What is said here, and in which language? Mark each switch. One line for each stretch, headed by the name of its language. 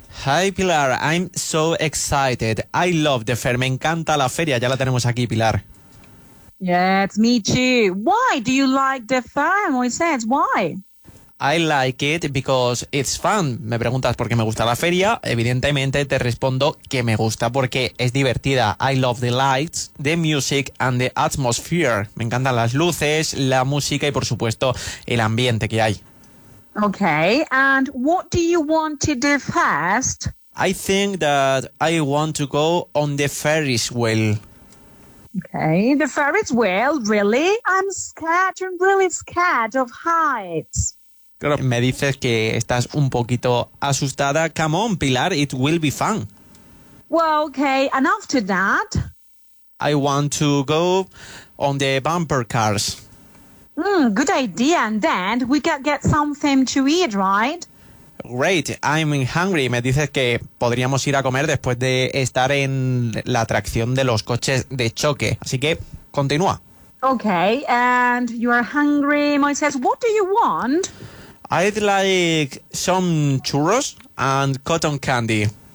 English: Hi, Pilar. I'm so excited. I love the fair.
Spanish: Me encanta la feria. Ya la tenemos aquí, Pilar.
English: Yes, me too. Why do you like the fair, Moisés? Why? I like it because it's fun.
Spanish: Me preguntas por qué me gusta la feria. Evidentemente te respondo que me gusta porque es divertida.
English: I love the lights, the music and the atmosphere.
Spanish: Me encantan las luces, la música y por supuesto el ambiente que hay.
English: Okay, and what do you want to do first? I think that I want to go on the Ferris wheel. Okay, the Ferris wheel, really? I'm scared, I'm really scared of heights.
Spanish: Claro, me dices que estás un poquito asustada.
English: Come on, Pilar, it will be fun. Well, okay, and after that? I want to go on the bumper cars. Good idea, and then we can get something to eat, right? Great, I'm hungry.
Spanish: Me dices que podríamos ir a comer después de estar en la atracción de los coches de choque. Así que, continúa.
English: Okay, and you are hungry. Moisés, what do you want? I'd like some churros and cotton candy.